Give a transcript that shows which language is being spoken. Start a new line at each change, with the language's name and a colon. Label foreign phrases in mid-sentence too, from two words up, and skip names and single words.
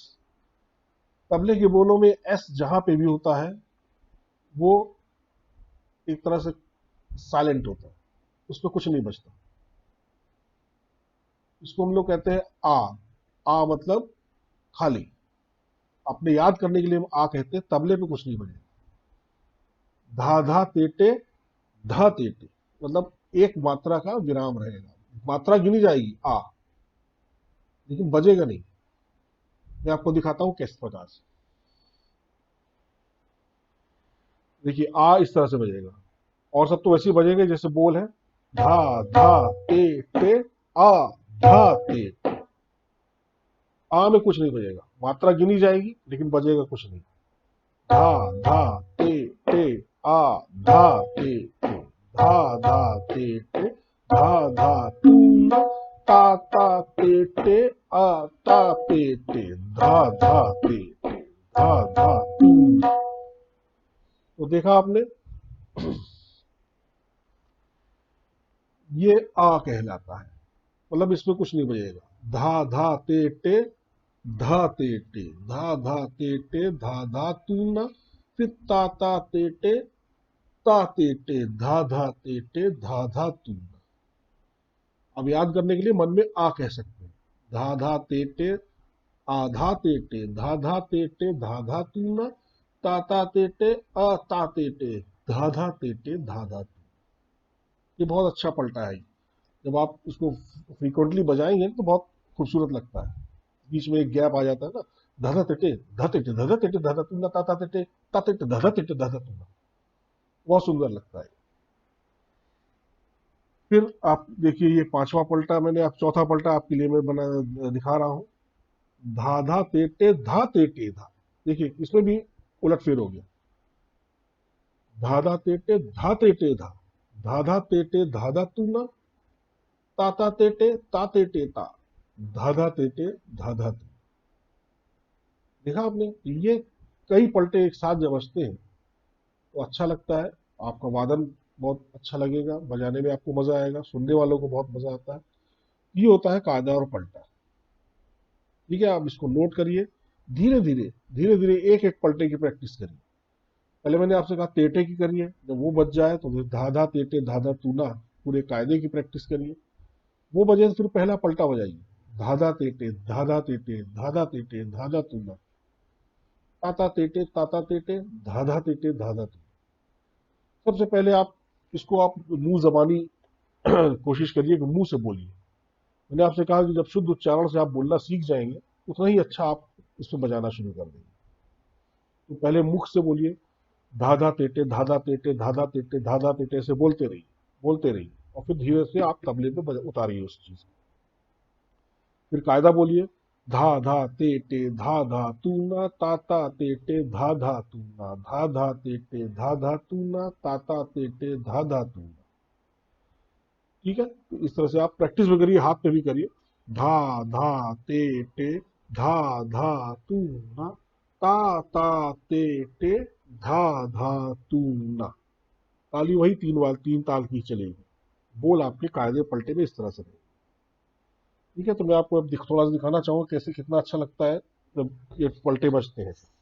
Hindi: तबले के बोलों में एस जहां पे भी होता है वो एक तरह से साइलेंट होता है, उसमें कुछ नहीं बचता। इसको हम लोग कहते हैं आ मतलब खाली। अपने याद करने के लिए हम आ कहते हैं, तबले पे कुछ नहीं बजेगा। धा धा तेटे धा तेटे मतलब एक मात्रा का विराम रहेगा, मात्रा गिनी जाएगी आ, लेकिन बजेगा नहीं। मैं आपको दिखाता हूं किस प्रकार से। देखिए आ इस तरह से बजेगा, और सब तो वैसे ही बजेंगे जैसे बोल है, धा धा ते आ, धा ते। आ में कुछ नहीं बजेगा, मात्रा गिनी जाएगी लेकिन बजेगा कुछ नहीं। धा धा ते आ, धा ते धा धा ते धा धा तू, ता ते आ, ता ते धा धा ते धा धा तू। तो देखा आपने, ये आ कहलाता है, मतलब इसमें कुछ नहीं बजेगा। धा धा ते धा ते धा धा ते धा तू न, फिर ता ते धा धा तू न। अब याद करने के लिए मन में आ कह सकते हैं, धा ते आधा ते धा तू न, ता ते अ ता ते धा तू। ये बहुत अच्छा पलटा है। जब आप इसको फ्रीक्वेंटली बजाएंगे तो बहुत खूबसूरत लगता है। बीच में एक गैप आ जाता है ना, धधा टिटे धधा टिटे धधा तुंगा ताता टिटे ताते धधा टिटे धधा तुंगा, बहुत सुंदर लगता है। फिर आप देखिए, ये पांचवा पलटा मैंने, आप चौथा पलटा आपके लिए मैं बना दिखा रहा हूं, धा तेटे धा तेटे धा। देखिए इसमें भी उलट फेर हो गया, धा तेटे धा तेटे धा तेटे धाधा तुंगा, ताता तेटे ताते ता, धाधा तेटे धाधा तू। देखा आपने, ये कई पलटे एक साथ जब बजते हैं तो अच्छा लगता है, आपका वादन बहुत अच्छा लगेगा, बजाने में आपको मजा आएगा, सुनने वालों को बहुत मजा आता है। ये होता है कायदा और पलटा। ठीक है, आप इसको नोट करिए, धीरे धीरे एक एक पलटे की प्रैक्टिस करिए। पहले मैंने आपसे कहा तेटे की करिए, जब वो बच जाए तो फिर धाधा तेटे धाधा तूना पूरे कायदे की प्रैक्टिस करिए। वो बजे तो फिर पहला पलटा बजाइए, धाधा तेटे धाधा तेटे धाधा तेटे धाधा तूना, ताता तेटे धाधा तेटे धाधा तूना। सबसे पहले आप इसको आप मुंह जबानी कोशिश करिए कि मुंह से बोलिए। मैंने आपसे कहा कि जब शुद्ध उच्चारण से आप बोलना सीख जाएंगे उतना ही अच्छा आप इसमें बजाना शुरू कर देंगे। तो पहले मुख से बोलिए, धाधा तेटे धाधा तेटे धाधा तेटे धाधा तेटे, ऐसे बोलते रहिए और फिर धीरे से आप तबले पे उतारिए उस चीज को। फिर कायदा बोलिए, धा धा ते टे धा धा तू ना ताता ते टे धा धा तू ना, धा धा ते टे धा धा तू ना, ताता ते टे धा धा तू ना। ठीक है, तो इस तरह से आप प्रैक्टिस भी करिए, हाथ पे भी करिए। धा धा ते टे धा धा तू ना, ता ता ते टे धा धा तू ना। ताली वही तीन बार, तीन ताल की चलेगी। बोल आपके कायदे पलटे में इस तरह से रहेंगे। ठीक है, तो मैं आपको अब थोड़ा सा दिखाना चाहूंगा कैसे, कितना अच्छा लगता है जब ये पलटे बजते हैं।